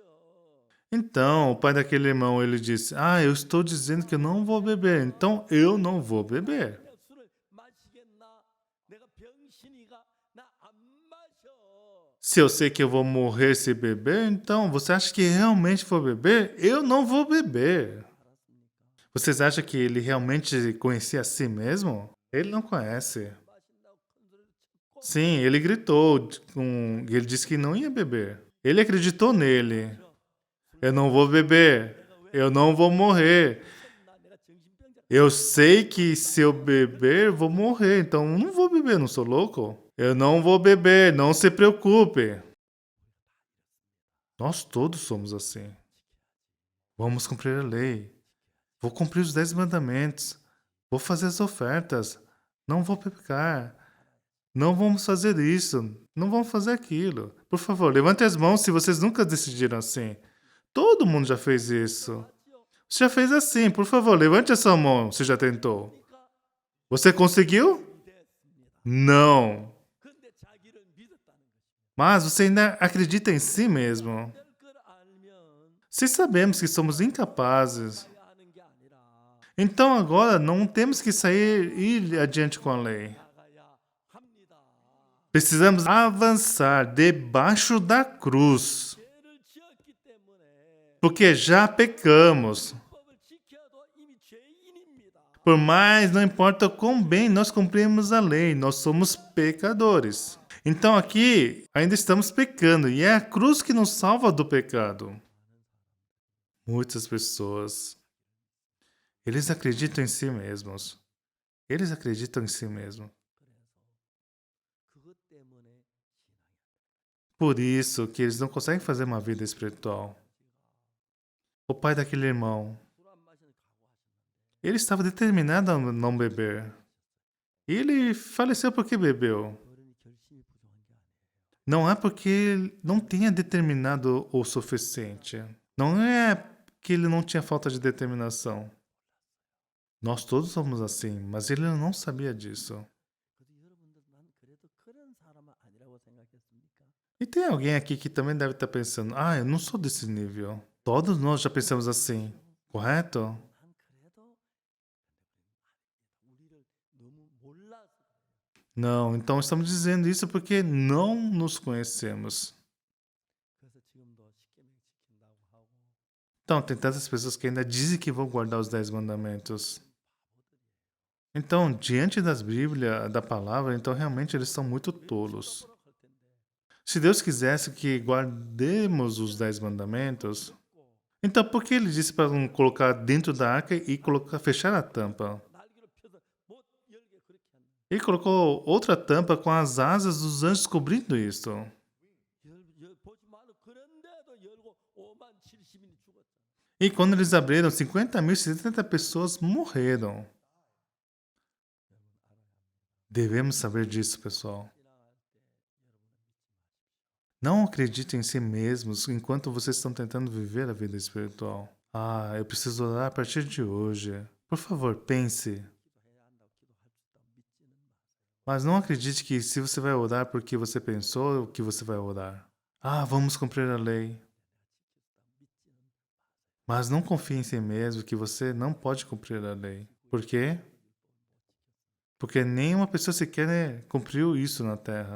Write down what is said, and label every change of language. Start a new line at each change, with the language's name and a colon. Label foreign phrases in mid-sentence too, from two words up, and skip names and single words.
Portuguese: Então, o pai daquele irmão, ele disse: "Ah, eu estou dizendo que eu não vou beber, então eu não vou beber."
Korean: 내가 술을 마시겠나? 내가 병신이가 나 안 마셔.
Portuguese: Se eu sei que eu vou morrer se beber, então você acha que realmente vou beber? Eu não vou beber.
Korean: 알았습니까?
Portuguese: Vocês acham que ele realmente conhecia a si mesmo? Ele não conhece.
Korean: 마신다고 큰 소리를 치고
Portuguese: Sim, ele gritou, ele disse que não ia beber. Ele acreditou nele. Eu não vou beber. Eu não vou morrer.
Korean: 나 내가 정신병자.
Portuguese: Eu sei que se eu beber, vou morrer. Então eu não vou beber, não sou louco? Eu não vou beber, não se preocupe. Nós todos somos assim. Vamos cumprir a lei. Vou cumprir os 10 mandamentos. Vou fazer as ofertas. Não vou pecar. Não vamos fazer isso. Não vamos fazer aquilo. Por favor, levante as mãos se vocês nunca decidiram assim. Todo mundo já fez isso.
Korean: 맞지요?
Portuguese: Você já fez assim. Por favor, levante a sua mão se já tentou.
Korean: 그러니까
Portuguese: Você conseguiu?
Korean: 됐습니다.
Portuguese: Não.
Korean: 근데 자기를 믿었다는 것입니다.
Portuguese: Mas você ainda acredita em si mesmo.
Korean: 될 걸 알면
Portuguese: Se sabemos que somos incapazes,
Korean: 가야 하는 게 아니라
Portuguese: então agora não temos que sair e ir adiante com a lei.
Korean: 나가야 합니다.
Portuguese: Precisamos avançar debaixo da cruz,
Korean: 죄를 지었기 때문에
Portuguese: porque já pecamos.
Korean: 법을 지켜도 이미 죄인입니다.
Portuguese: Por mais, não importa quão bem nós cumprimos a lei, nós somos pecadores. Então aqui ainda estamos pecando e é a cruz que nos salva do pecado. Muitas pessoas, eles acreditam em si mesmos. Eles acreditam em si mesmos.
Korean: 그것 때문에
Portuguese: Por isso que eles não conseguem fazer uma vida espiritual. O pai daquele irmão,
Korean: 술 안 마시는 각오하셨는데
Portuguese: ele estava determinado a não beber. E ele faleceu porque bebeu.
Korean: 어른이 결심이 부족한 게 아니에요.
Portuguese: Não é porque ele não tenha determinado o suficiente. Não é que ele não tinha falta de determinação. Nós todos somos assim, mas ele não sabia disso.
Korean: 그래도 여러분들 난 그래도 그런 사람은 아니라고 생각했습니까?
Portuguese: E tem alguém aqui que também deve estar pensando: ah, eu não sou desse nível. Todos nós já pensamos assim, correto?
Korean: 난 그래도 우리를 너무 몰라서 그래요.
Portuguese: Não, então estamos dizendo isso porque não nos conhecemos.
Korean: 그래서 지금도 십계명 지킨다고 하고
Portuguese: Então, tem tantas pessoas que ainda dizem que vão guardar os 10 mandamentos. Então, diante das Bíblias, da palavra, então realmente eles são muito tolos.
Korean: 할 텐데
Portuguese: Se Deus quisesse que guardemos os 10 mandamentos, então por que ele disse para não colocar dentro da arca e colocar, fechar a tampa?
Korean: 날개를 펴서 못 열게 그렇게 한다.
Portuguese: Ele colocou outra tampa com as asas dos anjos cobrindo isso.
Korean: 보지 마는 그런데도 열고 5만 70인이 죽었다.
Portuguese: E quando eles abriram, 50.070 pessoas morreram. Devemos saber disso, pessoal. Não acreditem em si mesmos enquanto vocês estão tentando viver a vida espiritual. Ah, eu preciso orar a partir de hoje. Por favor, pense.
Korean: 기도해야 한다고 기도할 수 있다고 믿지는 마세요.
Portuguese: Mas não acredite que se você vai orar porque você pensou que você vai orar. Ah, vamos cumprir a lei. Mas não confie em si mesmo que você não pode cumprir a lei. Por quê? Porque nenhuma pessoa sequer cumpriu isso na Terra.